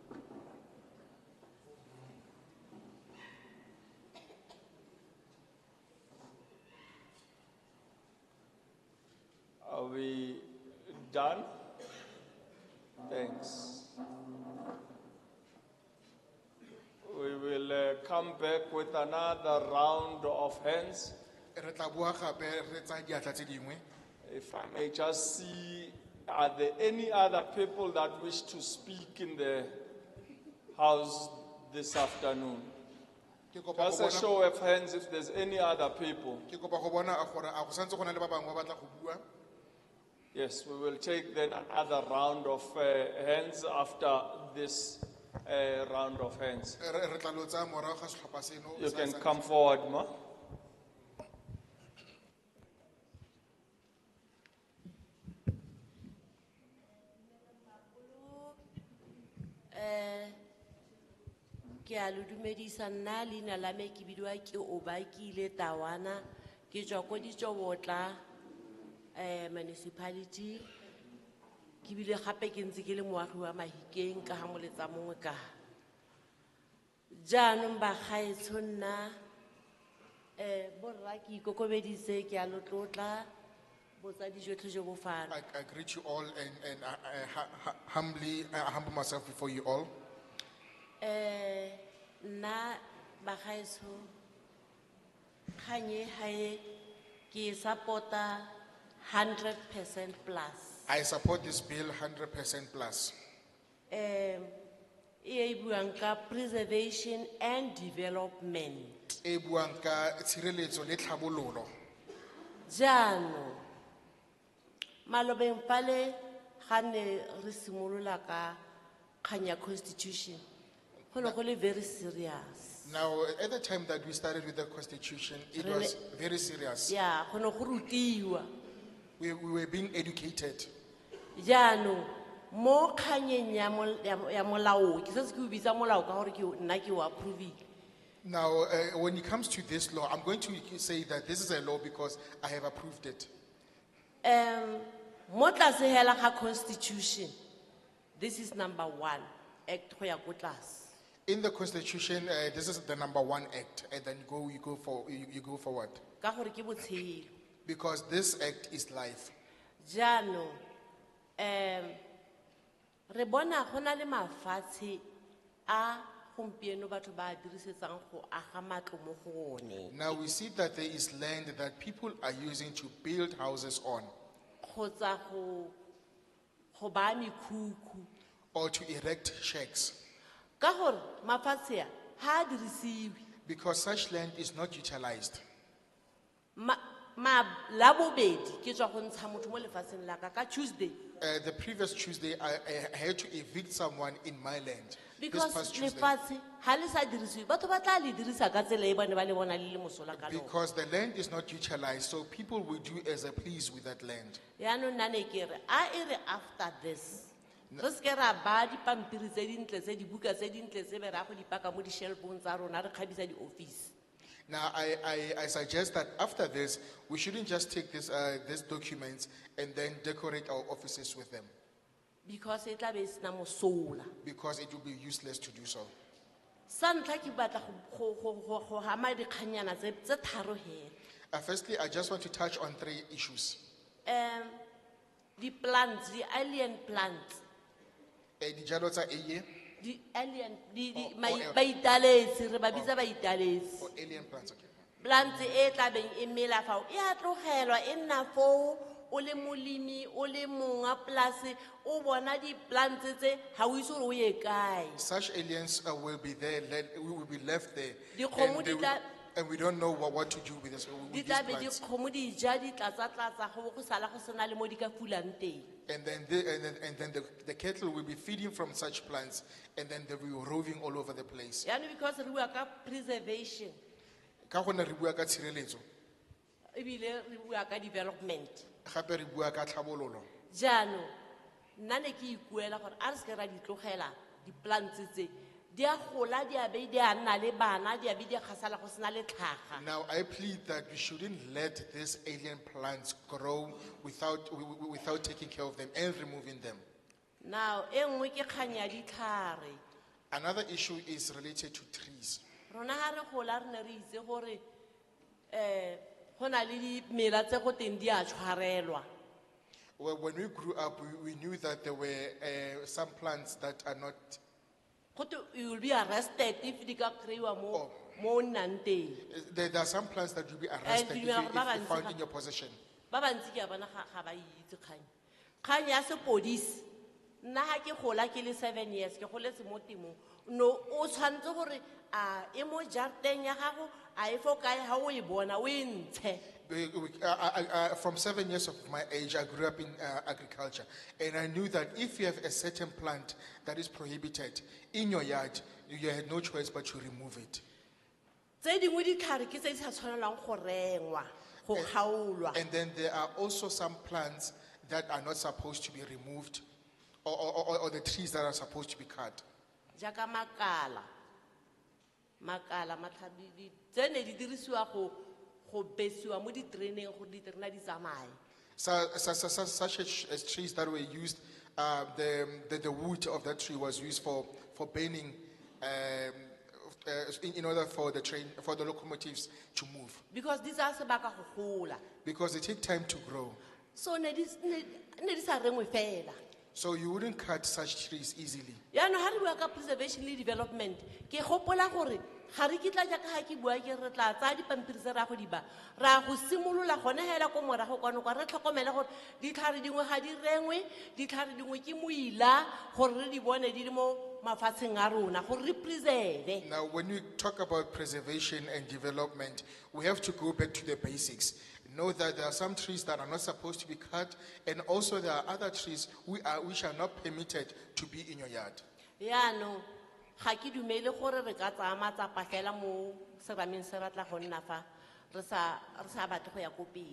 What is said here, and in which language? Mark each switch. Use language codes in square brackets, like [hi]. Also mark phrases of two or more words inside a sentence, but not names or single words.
[en] Are we done? Thanks. We will come back with another round of hands. [tn] Re tla bua gape re tsaya diatla tse dingwe. [en] If I may just see, are there any other people that wish to speak in the house this afternoon? Just a show of hands if there's any other people. [tn] Ke kopa go bona gore a go santse go na le ba bangwe ba batla go bua. [en] Yes, we will take then another round of hands after this round of hands. [tn] Re tla lo tsaya morago ga setlhopha seno. [en] You can come forward, ma. [tn] Ke a lo dumedisa nna leina la me ke bidiwa ke Obakile Tawana ke tswa ko Ditsobotla municipality ke bile gape ke ntse ke le moagi wa Mahikeng ka ga moletsa mongwe ka jaanong ba gaetsho nna borra ke ikokobeditse ke a lo tlotla botsadi jotlhe jo bo fana. [en] I greet you all and humbly humble myself before you all. [tn] Nna Bagaetsho, kganye hae ke supporta 100% plus. [en] I support this bill 100% plus. [tn] E buang ka [en] preservation and development. [tn] E buang ka tshireletso le tlhabololo. Jaanong, malobeng fale ga ne re simolola ka kgang ya constitution, go ne go le [en] very serious. Now, at the time that we started with the constitution, it was very serious. Yeah, [tn] go ne go rutiwa. [en] We were being educated. [tn] Jaanong, mo kganyeng ya molao, ke se ke o bitsa molao ka gore ke nna ke o approve. [en] Now, when it comes to this law, I'm going to say that this is a law because I have approved it. [tn] Mo tlase hela ga constitution, [en] this is number 1 act [tn] go ya ko tlase. [en] In the constitution, this is the number 1 act, and then you go forward. [tn] Ka gore ke botshelo. [en] Because this act is life. [tn] Jaanong, re bona go na le mafatshe a gompieno batho ba a dirisetsang go aga matlo mo go one. [en] Now we see that there is land that people are using to build houses on, [tn] Kgotsa go ba mekhukhu. [en] or to erect shacks. [tn] Ka gore mafatshe a ha a dirisiwe. [en] Because such land is not utilized. [tn] Ma la bobedi ke tswa go ntsha motho mo lefatsheng la ka ka Tuesday. [en] The previous Tuesday, I had to evict someone in my land. Because This past Tuesday. [tn] lefatshe ha le sa dirisiwe, batho ba tla le dirisa ka tsela e bone ba le bona le le mosola ka lona. [en] Because the land is not utilized, so people will do as they please with that land. [tn] Yaanong nna ne ke re, a e re [en] after this, [tn] re seke ra ba dipampiri tse dintle tse dibuka tse dintle tse be ra go di paka mo di-shelfong tsa rona re kgabisa di-office. [en] Now, I suggest that after this, we shouldn't just take these documents and then decorate our offices with them. [tn] Because e tla be e sena mosola. [en] Because it will be useless to do so. [tn] Sa ntlha ke batla go hama dikganyana tse tharo hela. [en] Firstly, I just want to touch on 3 issues. [tn] Di-plants, di-alien plants. Dijalo tsa eiye, Di-alien, [en] Or- [tn] baitaletse, re ba bitsa baitaletse. [en] or alien plants, okay. [tn] Plants e tla beng e mela fao, e a tlogelwa, e nna foo, o le molemi, o le monga polase, o bona di-plants tse, ha o itse gore o ye kae. [en] Such aliens will be there, we will be left there. [tn] Dikgomo [en] And, [tn] di tla- [en] and we don't know what to do with, this, [tn] Di [en] with these [tn] tla be di [en] plants. [tn] kgomo di ja di tlatsa-tlatsa, go bo go sala go sena le mo di ka fulang teng. [en] And then, the cattle will be feeding from such plants, and then they will be roving all over the place. [tn] Yaanong because re bua ka preservation, Ka gonne re bua ka tshireletso, ebile re bua ka development. gape re bua ka tlhabololo. Jaanong, nna ne ke ikuela gore a re seke ra di tlogela di-plants tse, di a gola, di a be di a nna le bana, di a be di a gasala go sena le tlhaga. [en] Now, I plead that we shouldn't let these alien plants grow without taking care of them and removing them. Now, [tn] e nngwe ke kgang ya ditlhare. [en] Another issue is related to trees. [tn] Rona ha re gola re ne re itse gore go na le dimela tse go teng di a tshwarelwa. [en] Well, when we grew up, we knew that there were some plants that are not. You will be arrested if [tn] di ka kry-wa mo o nnang teng. [en] There are some plants that will be arrested if if found in your possession. [tn] Ba bantsi ke a bona ga ba itse kgang. Kgang ya sepodisi, nna ha ke gola ke le 7 years, ke goletse mo temong. No, o tshwanetse gore a e mo jarateng ya gago, a e fo kae ha o e bona o e ntshe. [en] From 7 years of my age, I grew up in agriculture, and I knew that if you have a certain plant that is prohibited in your yard, you had no choice but to remove it. [tn] Tse dingwe ditlhare ke tse di sa tshwanelang go rengwa, go kgaolwa. [en] And then there are also some plants that are not supposed to be removed, or the trees that are supposed to be cut. [tn] Jaka makala, matlhabi, tse ne di dirisiwa go besiwa mo ditereneng gore diterena di tsamaye. [en] Such as trees that were used, the wood of that tree was used for burning, in order for the locomotives to move. Because these are [tn] sebaka go gola. [en] Because they take time to grow. [tn] So ne di sa rengwe fela. [en] So you wouldn't cut such trees easily. [tn] yaanong ga re bua ka preservation le development ke gopola gore ga re kitla jaaka ga ke bua ke re tla tsaya dipampiri tse ra go di ba ra go simolola gone hela ko morago kwano kwa re tlhokomele gore ditlhare dingwe ga di rengwe ditlhare dingwe ke moila gore re di bone di le mo mafatsheng a rona gore re preserve. [en] Now, when we talk about preservation and development, we have to go back to the basics. Know that there are some trees that are not supposed to be cut, and also there are other trees which are not permitted to be in your yard. [tn] yaanong ga ke dumele gore re ka tsaya matsapa fela mo serameng se ratla go nna fa re sa batle go ya ko pele.